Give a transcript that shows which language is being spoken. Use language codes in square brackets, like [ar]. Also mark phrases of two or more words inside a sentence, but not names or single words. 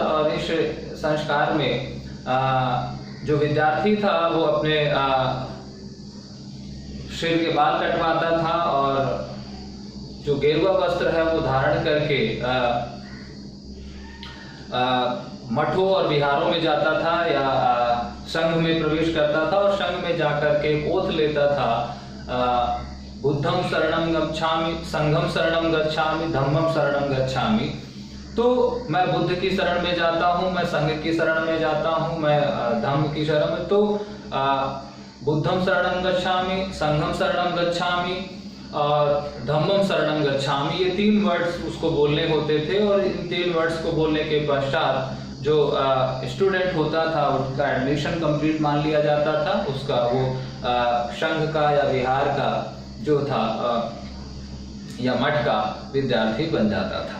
[hi] और इस संस्कार में जो विद्यार्थी था वो अपने सिर के बाल कटवाता था और जो गेरुआ वस्त्र है वो धारण करके मठों और विहारों में जाता था या संघ में प्रवेश करता था और संघ में जाकर के ओथ लेता था, [pi] बुद्धम शरणम गच्छामि, संघम शरणम गच्छामि, धम्मम शरणम गच्छामि। [hi] तो मैं बुद्ध की शरण में जाता हूँ, मैं संघ की शरण में जाता हूँ, मैं धम्म की शरण में। [pi] तो बुद्धम शरणम गच्छामि, संघम शरणम गच्छामि और धम्मम शरणम गच्छामि, [hi] ये 3 वर्ड्स उसको बोलने होते थे। और इन 3 वर्ड्स को बोलने के पश्चात जो स्टूडेंट होता था उसका [en] admission complete [hi] मान लिया जाता था, उसका वो संघ का या विहार का जो था या मठ का विद्यार्थी बन जाता था।